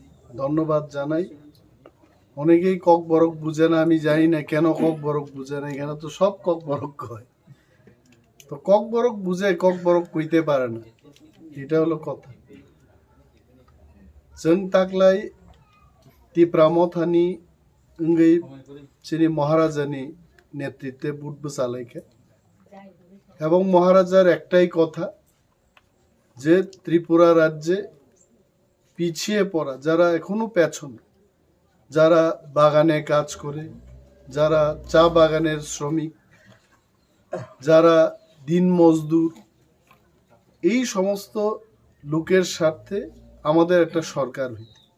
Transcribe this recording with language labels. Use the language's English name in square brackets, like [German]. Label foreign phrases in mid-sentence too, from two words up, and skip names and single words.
[Bangla] ধন্যবাদ জানাই। অনেকেই ককবরক বুঝে না, আমি জানি না কেন ককবরক বুঝে না। এখানে তো সব ককবরক কয়, তো ককবরক বুঝে ককবরক কইতে পারে না, এটা হলো কথা। [Kok Borok] जों ताकलाय टिप्रामथानि उंगै चिनि महाराजानि नेतृत्वे बुट बसालायखे [Bangla] এবং মহারাজার একটাই কথা যে ত্রিপুরা রাজ্যে পিছিয়ে পড়া যারা এখনো পেছনে, যারা বাগানে কাজ করে, যারা চা বাগানের শ্রমিক, যারা দিন মজদুর, এই সমস্ত লোকের স্বার্থে আমাদের একটা সরকার হইতে।